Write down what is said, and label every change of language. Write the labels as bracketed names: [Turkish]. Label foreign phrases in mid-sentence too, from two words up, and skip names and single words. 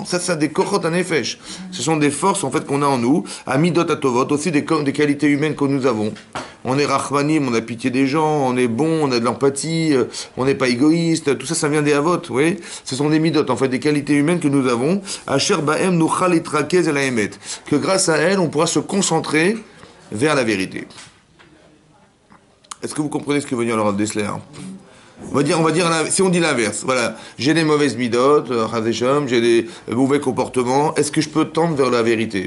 [French] Ça des [Hebrew] כוחות הנפש. [French] Ce sont des forces en fait qu'on a en nous, à [Hebrew] מידות הטובות, [French] aussi des qualités humaines que nous avons. On est rachmanim, on a pitié des gens, on est bon, on a de l'empathie, on n'est pas égoïste, tout ça, ça vient des avot, oui. Ce sont des midot, en fait, des qualités humaines que nous avons. [Hebrew] אשר בהם נוכל להתרכז אל האמת. [French] Que grâce à elles, on pourra se concentrer vers la vérité. Est-ce que vous comprenez ce que veut dire le Rav Dessler? On va dire, si on dit l'inverse, voilà, j'ai des mauvaises midot, j'ai des mauvais comportements, est-ce que je peux tendre vers la vérité?